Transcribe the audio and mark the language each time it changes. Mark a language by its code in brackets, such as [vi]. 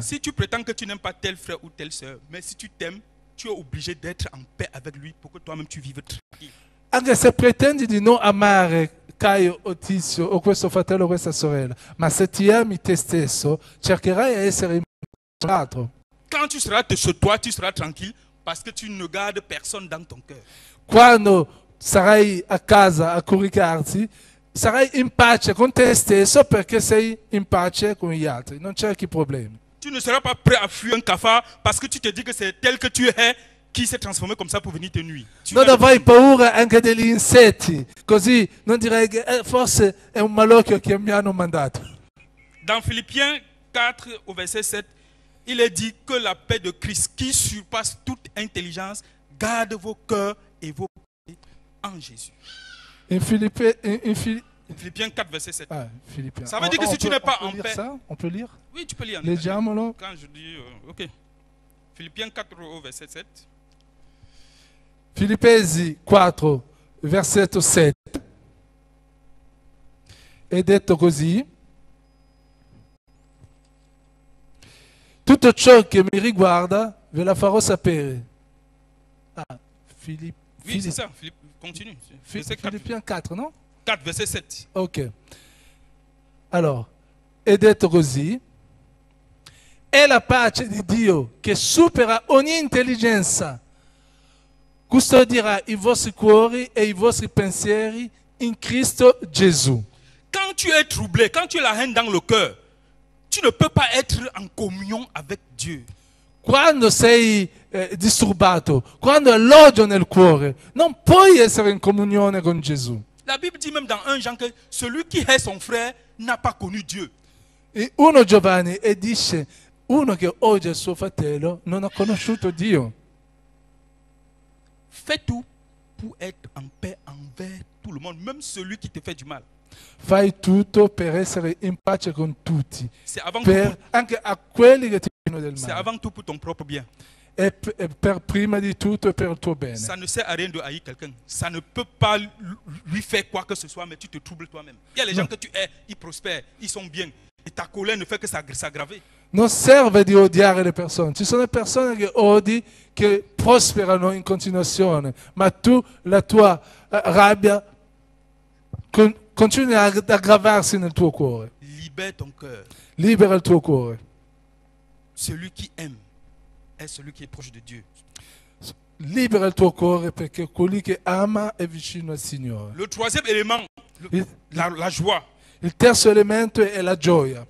[fr] Si tu prétends que tu n'aimes pas tel frère ou telle sœur, mais si tu t'aimes, tu es obligé d'être en paix avec lui pour que toi-même tu vives tranquille. [it] Anche se pretendi di non amare Caio o Tizio o questo fratello o questa sorella, ma se ti ami te stesso, cercherai di essere in pace con l'altro. [fr] Quand tu seras chez toi, tu seras tranquille parce que tu ne gardes personne dans ton cœur. [it] Quando sarai a casa a coricarti, sarai in pace con te stesso perché sei in pace con gli altri, non cerchi problemi. [fr] Tu ne seras pas prêt à fuir un cafard parce que tu te dis que c'est tel que tu es qui s'est transformé comme ça pour venir te nuire. [it] Non avrai paura anche degli insetti, così non direi che forse è un malocchio che mi hanno mandato. [fr] Dans Philippiens 4 au verset 7, il est dit que la paix de Christ qui surpasse toute intelligence garde vos cœurs et vos pensées en Jésus. [it] In [fr] Philippiens 4 verset 7. Philippiens. Ça veut dire que si tu n'es pas en paix... On peut lire? Oui, tu peux lire. [it] Leggiamolo. [fr] Quand je dis... ok. Philippiens 4 au verset 7. [it] Filippesi 4, versetto 7. È detto così: tutto ciò che mi riguarda ve la farò sapere. [fr] Oui, c'est ça. Continue. Philippiens 4, [it] no? [fr] 4, verset 7. Ok. [it] Allora, è detto così: è la pace di Dio che supera ogni intelligenza, custodirà i vostri cuori e i vostri pensieri in Cristo Gesù. [fr] Quand tu es troublé, quand tu as la haine dans le cœur, tu ne peux pas être en communion avec Dieu. [it] Quando sei disturbato, quando hai l'odio nel cuore, non puoi essere in comunione con Gesù. [fr] La Bible dit même dans 1 Jean que celui qui hait son frère n'a pas connu Dieu. [it] In 1 Giovanni e dice: uno che odia il suo fratello non ha conosciuto Dio. [fr] Fais tout pour être en paix envers tout le monde, même celui qui te fait du mal. [it] Fai tutto per essere in pace con tutti, [fr] Avant [it] anche a quelli che ti fanno del [fr] c'est [it] male. [fr] avant tout pour ton propre bien. [it] E per prima di tutto e per il tuo bene. [fr] Ça ne sert à rien de haïr quelqu'un. Ça ne peut pas lui faire quoi que ce soit, mais tu te troubles toi-même. Il y a les gens que tu hais, ils prospèrent, ils sont bien. Et ta colère ne fait que s'aggraver. [it] non serve di odiare le persone. Ci sono persone che odi, che prosperano in continuazione, ma tu la tua rabbia continua ad aggravarsi nel tuo cuore. [fr] Libère ton cœur. [it] Libera il tuo cuore. [fr] Celui qui aime est celui qui est proche de Dieu. [it] Libera il tuo cuore perché colui che ama è vicino al Signore. [fr] Le troisième élément, la joie. [it] Il terzo elemento è la gioia.